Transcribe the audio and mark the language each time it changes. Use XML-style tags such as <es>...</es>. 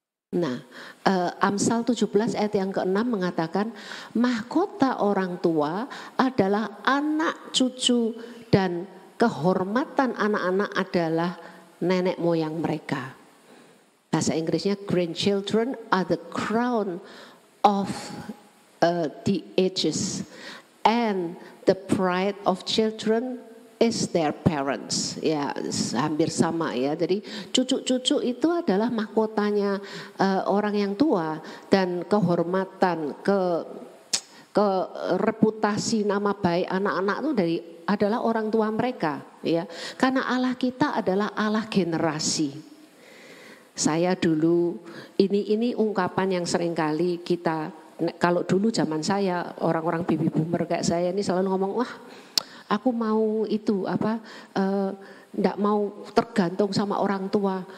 <id>Nah, Amsal 17 ayat yang ke-6 mengatakan mahkota orang tua adalah anak cucu dan kehormatan anak-anak adalah nenek moyang mereka. Bahasa Inggrisnya</id> <en>grandchildren are the crown of the ages and the pride of children is their parents.</en> <id>Ya, hampir sama ya. Jadi cucu-cucu itu adalah mahkotanya orang yang tua, dan kehormatan, ke reputasi nama baik anak-anak itu adalah orang tua mereka ya. Karena Allah kita adalah Allah generasi. Saya dulu ini ungkapan yang seringkali kita, kalau dulu zaman saya orang-orang baby boomer kayak saya ini selalu ngomong, wah aku mau itu enggak mau tergantung sama orang tua.</id>